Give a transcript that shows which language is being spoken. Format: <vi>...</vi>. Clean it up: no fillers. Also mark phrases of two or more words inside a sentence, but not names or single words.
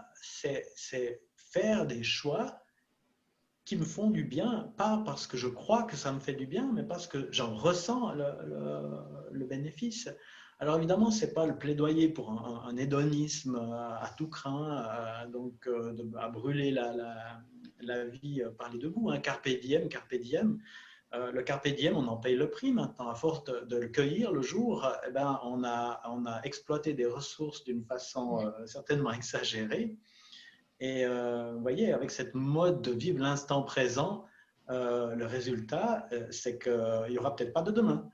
<fr>C'est faire des choix qui me font du bien, pas parce que je crois que ça me fait du bien, mais parce que j'en ressens le bénéfice. Alors évidemment, ce n'est pas le plaidoyer pour un hédonisme à tout craint, donc à brûler la vie par les deux bouts. Hein.</fr> <la>Carpe diem, carpe diem.</la> <fr>Le</fr> <la>carpe diem,</la> <fr>on en paye le prix maintenant. À force de le cueillir le jour, eh ben, on a exploité des ressources d'une façon certainement exagérée. Et vous voyez, avec cette mode de vivre l'instant présent, le résultat, c'est qu'il n'y aura peut-être pas de demain.</fr>